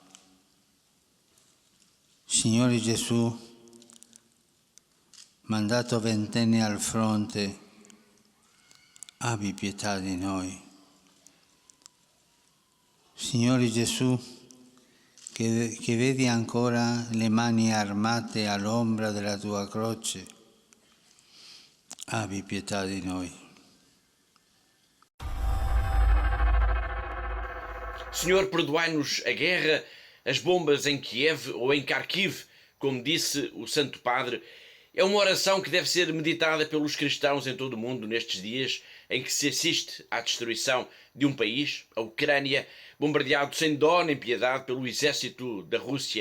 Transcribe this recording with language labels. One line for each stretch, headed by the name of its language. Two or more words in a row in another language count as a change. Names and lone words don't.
Italian: Signore Gesù, mandato ventenni al fronte, abbi pietà di noi. Signore Gesù, che vedi ancora le mani armate all'ombra della tua croce, abbi pietà di noi.
Portuguese: Senhor, perdoai-nos a guerra, as bombas em Kiev ou em Kharkiv, como disse o Santo Padre. É uma oração que deve ser meditada pelos cristãos em todo o mundo nestes dias em que se assiste à destruição de um país, a Ucrânia, bombardeado sem dó nem piedade pelo exército da Rússia.